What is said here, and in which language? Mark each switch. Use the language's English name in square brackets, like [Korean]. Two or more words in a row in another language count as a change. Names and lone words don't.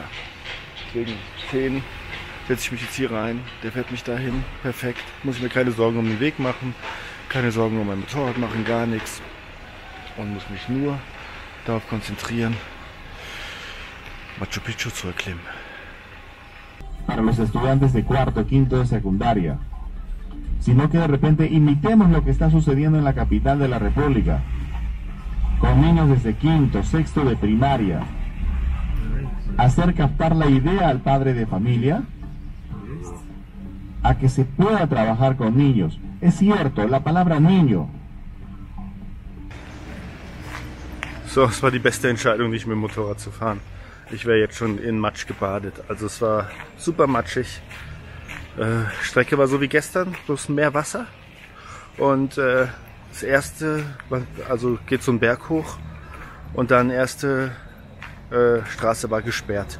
[German] Deswegen 10 setze ich mich jetzt hier rein. Der fährt mich dahin. Perfekt. Muss ich mir keine Sorgen um den Weg machen. Keine Sorgen um mein Motorrad machen. Gar nichts. Und muss mich nur darauf konzentrieren, Machu Picchu zu erklimmen. [Spanish] Para los estudiantes de cuarto, quinto de secundaria, sino que de repente imitemos lo que está sucediendo en la capital de la República, con niños desde quinto, sexto de primaria, hacer captar la idea al padre de familia, a que se pueda trabajar con niños. Es cierto, la palabra niño. [German] So, es war die beste Entscheidung, nicht mit dem Motorrad zu fahren. Ich wäre jetzt schon in Matsch gebadet. Also es war super matschig. Strecke war so wie gestern, bloß mehr Wasser. Und das erste, also geht so einen Berg hoch und dann erste Straße war gesperrt.